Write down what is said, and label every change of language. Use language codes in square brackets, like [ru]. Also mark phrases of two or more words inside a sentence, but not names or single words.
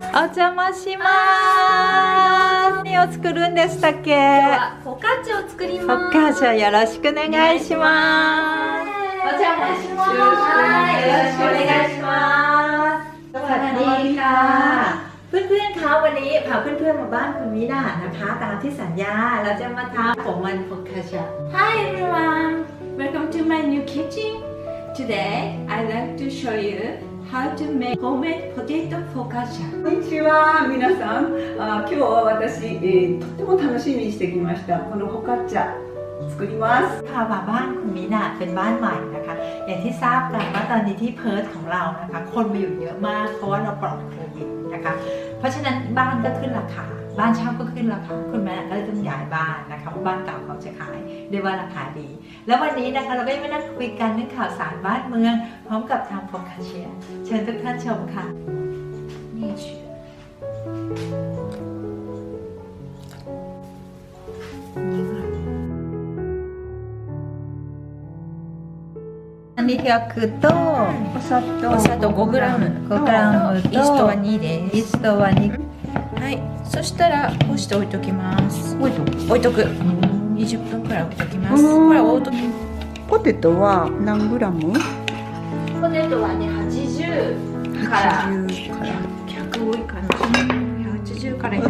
[ja] 邪魔します。何を作るんでしたっけ？今日はフォカッチャを作ります。フォカッチャよろしくお願いします。お邪魔します。よろしくお願いします。 [th] สวัสดีค่ะเพื่อนๆคะวันนี้พาเพื่อนๆมาบ้านคุณมิน่านะคะตามที่สัญญาเราจะมาทำของมันโฟคาเช [en] Hi everyone, welcome to my new kitchen. Today I'd like to show you how to make homemade potato focaccia. [ja] こんにちは、皆さん。今日は私、とっても楽しみにしてきました。このフォカッチャ作ります。 [th] พามาบ้านคุณมิน่าเป็นบ้านใหม่นะคะอย่างที่ทราบกันว่าตอนนี้ที่เพิร์ธของเรา นะคะคนมาอยู่เยอะมากเพราะว่าเราปลอดโควิดนะคะเพราะฉะนั้นบ้านก็ขึ้นราคาบ้านเช่าก็ขึ้นราคาคุณแม่ก็เลยต้องย้ายบ้านนะคะเพราะบ้านเก่าเขาจะขายด้วยว่าราคาดีแล้ววันนี้นะคะเราก็มานั่งคุยกันเรื่องข่าวสารบ้านเมืองพร้อมกับทำโฟคาเชียเชิญทุกท่านชมค่ะนี่อันนี้ก็คือโต้ [ja] お砂糖 5g 5g イーストは2です。イーストは2 はい、そしたらこうして置いときます。置いとく。20分くらい置いときます。これ置いとき。ポテトは何グラム？ポテトはね、80から100多いかな。180から100。